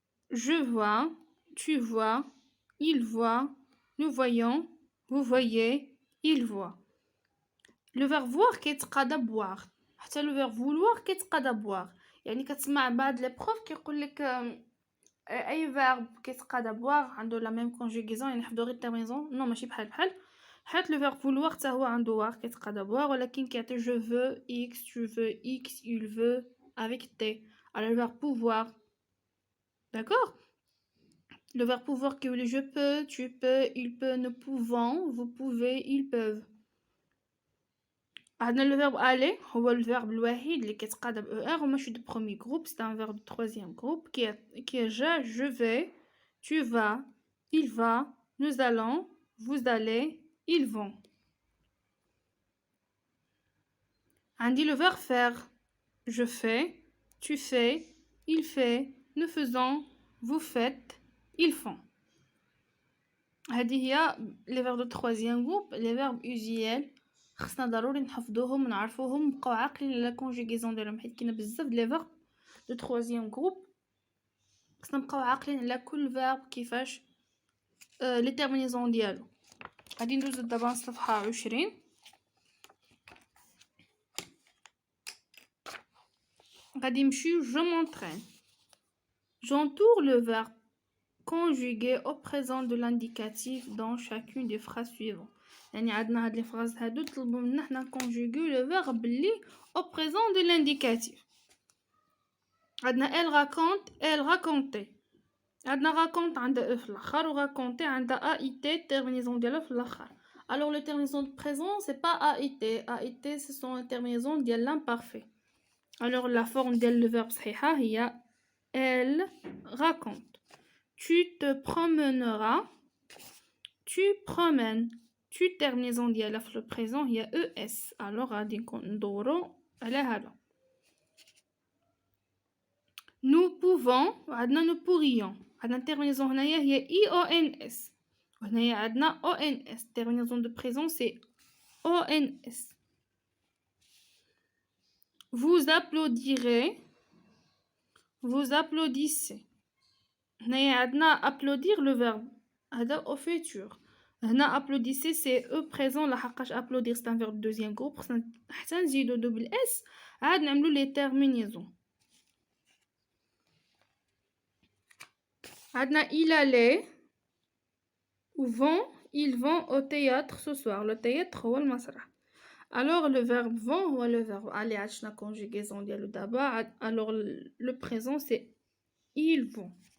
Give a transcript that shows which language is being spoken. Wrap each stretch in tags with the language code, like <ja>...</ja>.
<fr>Je vois, tu vois, il voit, nous voyons, vous voyez, il voit. Le verbe voir كيتقادى boire. حتى le verbe vouloir كيتقادى boire.</fr> <ar>يعني كتسمع بعض لي بروف كيقول لك اي verbe كيتقادى boire عنده la même conjugaison يعني حفظوا غير الترميزون نو ماشي بحال حيت le verbe vouloir حتى هو عنده war كيتقادى boire ولكن كيعطي</ar> <fr>je veux x tu veux x il veut avec t. Alors le verbe pouvoir, d'accord, le verbe pouvoir qui veut je peux, tu peux, il peut, nous pouvons, vous pouvez, ils peuvent. عندنا le verbe aller</fr> <ar>هو الفيرب الوحيد اللي كيتقادى ب</ar> <fr>er وماشي دو premier groupe, c'est un verbe du troisième groupe qui est je vais, tu vas, il va, nous allons, vous allez, ils vont. عندي le verbe faire. Je fais, tu fais, il fait, nous faisons, vous faites, ils font. هذه هي les verbes de troisième groupe, les verbes usuels.</fr> <ar>خصنا ضروري نحفظوهم ونعرفوهم ونبقاو عاقلين على كونجوغيزون ديالهم حيت كاينه بزاف د لي فيرب دو تروازيام جروب. خصنا نبقاو عاقلين على كل فيرب كيفاش لي تيرمينيزون ديالو. غادي ندوزو دابا لصفحه 20. غادي نمشيو</ar> <fr>je m'entraîne. J'entoure le verbe conjugué au présent de l'indicatif dans chacune des phrases suivantes.</fr> <ar>يعني عندنا هاد لي فراز هادو طلبوا منا حنا نكونجوغيو لو فيرب اللي</ar> <fr>au présent de l'indicatif. عندنا elle raconte, elle racontait.</fr> <ar>عندنا raconte عندها e في الاخر و raconter عندها ait terminaison ديالها في الاخر.</ar> <fr>Alors le terminaison de présent c'est pas ait ce sont les terminaisons ديال l'imparfait. Alors la forme ديال le verbe صحيحه هي elle raconte. Tu te promèneras, tu promènes. Tu terminaison ديالها في le présent هي es.</fr> <ar>Alors غادي ندورو على هذا.</ar> <fr>Nous pouvons عندنا nous pourrions.</fr> <ar>عندنا terminaison هنايا هي ions. وهنايا عندنا ons.</ar> <fr>Terminaison de présent c'est ons. Vous applaudirez, vous applaudissez.</fr> <ar>هنايا عندنا</ar> <fr>applaudir le verbe هذا au futur. هنا applaudissez c'est e présent</fr> <ar>لحقاش</ar> <fr>applaudir c'est un verbe deuxième groupe.</fr> <ar>خصنا حتى نزيدو double s عاد نعملو</ar> <fr>les terminaisons.</fr> <ar>عندنا</ar> <fr>il allait ou vont, ils vont au théâtre ce soir. Le théâtre</fr> <ar>هو المسرح.</ar> <fr>Alors le verbe vont هو le verbe aller عشنا conjugaison ديالو دابا. Alors le présent c'est ils vont.</fr>